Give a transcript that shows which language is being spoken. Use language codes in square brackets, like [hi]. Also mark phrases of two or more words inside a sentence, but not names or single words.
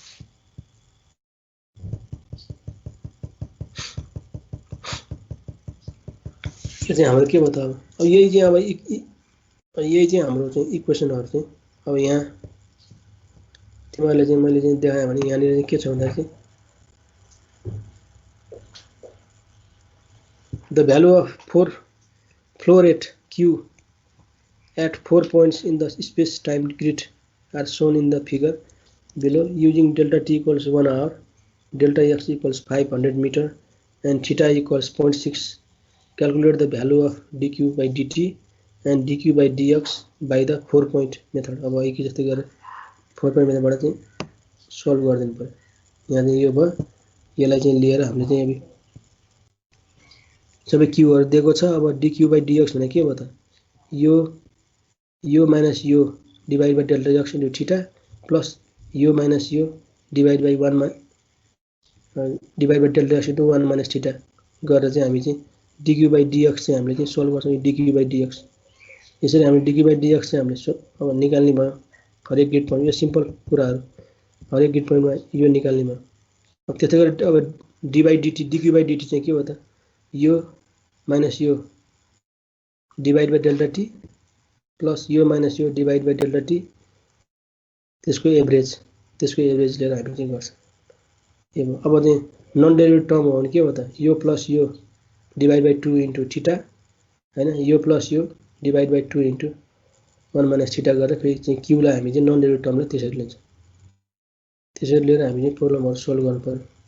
[ne] यो चाहिँ हाम्रो के भयो त अब यही चाहिँ अब यही चाहिँ हाम्रो चाहिँ इक्वेसनहरु चाहिँ अब यहाँ तिमीहरूले चाहिँ मैले चाहिँ देखाएँ भने यहाँनिर चाहिँ के छ भन्दा चाहिँ [en] the value of flow rate q at 4 points in the space time grid are shown in the figure below using delta t equals 1 hour, delta x equals 500 meter and theta equals 0.6. Calculate the value of dq by dt and dq by dx by the 4 point method. [ne] अब एक जस्तै गरेर 4 point मेथडबाट चाहिँ सल्भ गरिदिनु पर्यो यहाँ चाहिँ यो भयो यसलाई चाहिँ लिएर हामीले चाहिँ अब सबै क्यूहरु दिएको छ अब [en] dq by dx [ne] भने के भयो त यो माइनस यो [en] divide by delta x into theta plus [ne] यो माइनस यो [en] divide by 1 divide by delta x into 1 minus theta [ne] गरेर चाहिँ हामी चाहिँ [en] dq by dx [ne] चाहिँ हामीले चाहिँ सोल्भ गर्छौं [en] dq by dx [ne] यसरी हामी [en] dq by [ne] dx चाहिँ हामीले अब निकाल्ने भयो हरेक [en] grid point [ne] यो सिम्पल कुराहरु हरेक ग्रिड पोइन्टमा यो निकाल्ने भयो अब त्यसै गरी अब [en] dq by [ne] dt चाहिँ के हो त यो माइनस यो [en] divide by delta t plus [ne] यो माइनस यो [en] divide by delta t [ne] त्यसको एभरेज लिएर हामी चाहिँ गर्छ अब चाहिँ [en] non derivative term [ne] हो भने के हो त यो प्लस यो [en] divide by 2 into theta [ne] हैन यो प्लस यो [en] divide by 2 into 1 minus theta [ne] गरेर फेरि चाहिँ q लाई हामी चाहिँ नन डेरिभेटिभ टर्मलाई त्यसरी लिन्छौं त्यसरी लिएर हामी चाहिँ प्रब्लमहरु सल्भ गर्नु पर्यो